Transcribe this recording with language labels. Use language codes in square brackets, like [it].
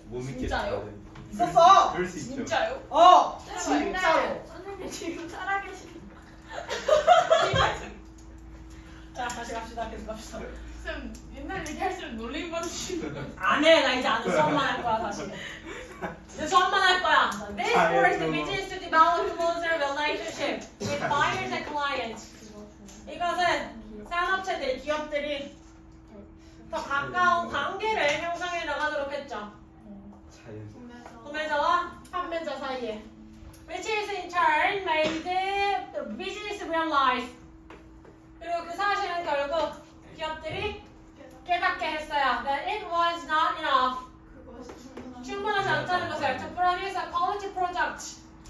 [ko] 못 믿겠다. 진짜요? 있었어. 그럴 수 있죠. 진짜요? 진짜로. 선생님 지금 살아계신 자 다시 갑시다. 계속 갑시다. 쌤 옛날 얘기할수록 놀림 받으시는 거. 안해 나 이제 안 해. 수업만 할 거야 다시. 이제 수업만 할 거야. [en] This course begins to develop closer relationship with buyers and clients. [ko] 이것은 산업체들, 기업들이 더 가까운 관계를 형성해 나가도록 했죠. 자연. 구매자와 판매자 사이에. [en] Which is in turn made the business realize. [ko] 그리고 그 사실은 결국 기업들이 깨닫게 했어요. [en] That it was not enough. [ko] 충분하지 않다는 것을 [en] to produce a quality product.